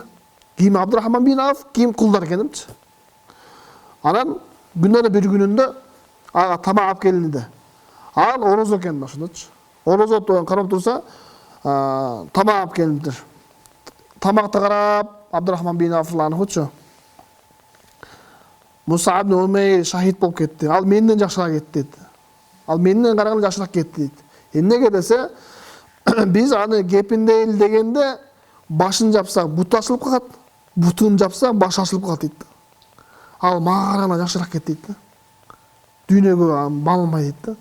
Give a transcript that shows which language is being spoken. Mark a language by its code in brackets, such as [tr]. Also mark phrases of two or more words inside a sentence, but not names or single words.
[ky] Ким Абдурахман бин Ауф, ким кулдар экенчи. Анан күнүнө бир күнүндө ага тамак алып келди. Ал орозо экен да ошондочу. Орозо карап турса, тамак алып келиптир. Тамакты карап Абдурахман бин Ауф анхучу. Муса ибн Умейр шахид болуп кетти. Ал менден жакшыраак кетти дейт. Ал менден караганда жакшыраак кетти дейт. Эмнеге десе, биз аны кепинде эл дегенде башын жапсак бут ашылып калат, бутун жапсак баш ашылып калат дейт. Ал мага караганда жакшыраак кетти дейт. Дүйнөгө малынбай дейт да.